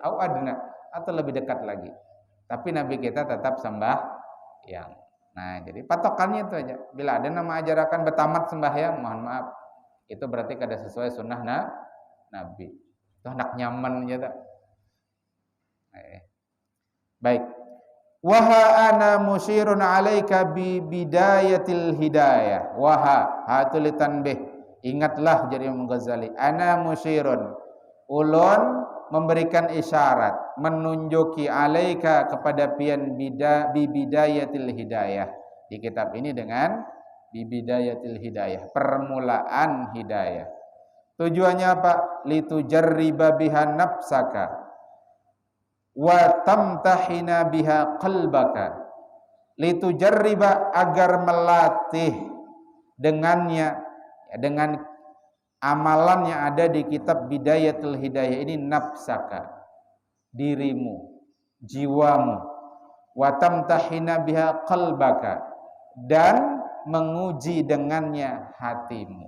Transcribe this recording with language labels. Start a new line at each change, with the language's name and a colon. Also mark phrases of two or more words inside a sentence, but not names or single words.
Arabic: أو أدنى,
Indonesian: atau lebih dekat lagi. Tapi Nabi kita tetap sembahyang.
Banjar: Nah, jadi patokannya itu aja. Bila ada nama ajarakan betamat sembahyang, mohon maaf, itu berarti kada sesuai sunnah Nabi. Itu hendak nyaman aja tak.
Arabic: Baik. وها أنا مشير عليك ببداية الهداية. Waha hatulitan bih.
Banjar: Ingatlah jadi Imam Ghazali,
Arabic: أنا مشير,
Banjar: ulun memberikan isyarat, menunjuki alaika kepada pian bidayatil hidayah.
Indonesian: Di kitab ini dengan bidayatil hidayah, permulaan hidayah. Tujuannya apa?
Arabic: لتجرب بها نفسك وتمتحن بها قلبك. Litujarriba,
Indonesian: agar melatih dengannya, dengan amalan yang ada di kitab Bidayatul Hidayah ini, nafsaka, dirimu, jiwamu,
Arabic: وتمتحن بها قلبك,
Indonesian: dan menguji dengannya hatimu.